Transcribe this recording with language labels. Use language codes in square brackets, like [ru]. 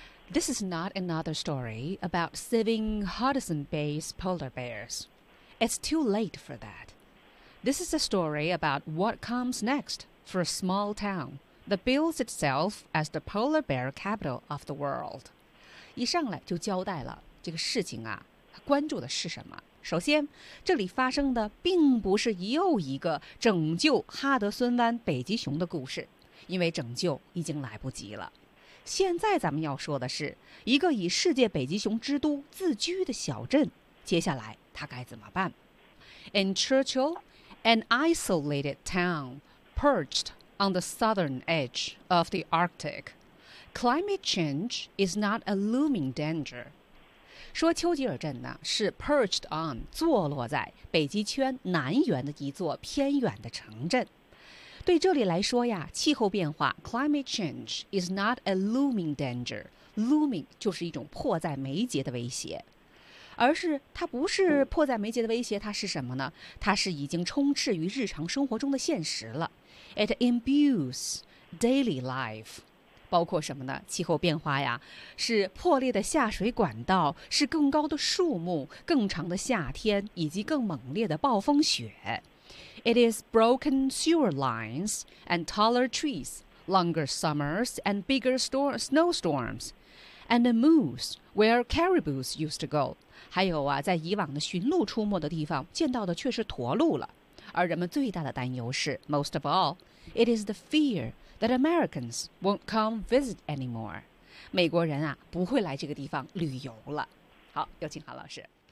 [en] This is not another story about saving Hudson Bay's polar bears. It's too late for that. This is a story about what comes next for a small town that builds itself as the polar bear capital of the world. [zh] 一上来就交代了这个事情啊，关注的是什么。首先，这里发生的并不是又一个拯救哈德森湾北极熊的故事，因为拯救已经来不及了。现在咱们要说的是一个以世界北极熊之都自居的小镇，接下来它该怎么办。 [en] In Churchill, an isolated town perched on the southern edge of the Arctic, climate change is not a looming danger. [zh] 说丘吉尔镇呢是 perched on 坐落在北极圈南缘的一座偏远的城镇，对这里来说呀，气候变化 [en] climate change is not a looming danger [zh] looming 就是一种迫在眉睫的威胁。而是它不是迫在眉睫的威胁，它是什么呢？它是已经充斥于日常生活中的现实了。 [en] It imbues daily life， [zh] 包括什么呢？气候变化呀，是破裂的下水管道，是更高的树木，更长的夏天，以及更猛烈的暴风雪。 [en] It is broken sewer lines and taller trees, longer summers and bigger snowstorms and the moose where caribous used to go。 [zh] 还有啊，在以往的驯鹿出没的地方，见到的却是驼鹿了。而人们最大的担忧是 [en] ，most of all， it is the fear that Americans won't come visit anymore。 [zh] 美国人啊，不会来这个地方旅游了。好，有请韩老师。